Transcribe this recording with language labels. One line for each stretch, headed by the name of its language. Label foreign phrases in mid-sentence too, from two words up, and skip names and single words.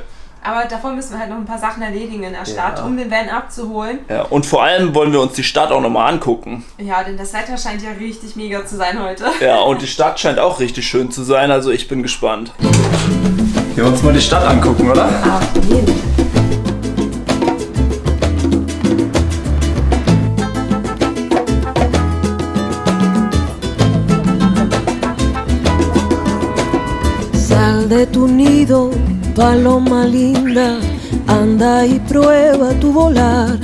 German: Aber davor müssen wir halt noch ein paar Sachen erledigen in der Stadt, um den Van abzuholen. Ja, und vor allem wollen wir uns die Stadt auch nochmal angucken. Ja, denn das Wetter scheint ja richtig mega zu sein heute. Ja, und die Stadt scheint auch richtig schön zu sein, also ich bin gespannt. Wir wollen uns mal die Stadt angucken, oder? Auf jeden Fall.
Spanish: Sal de tu nido, paloma linda, anda y prueba tu volar.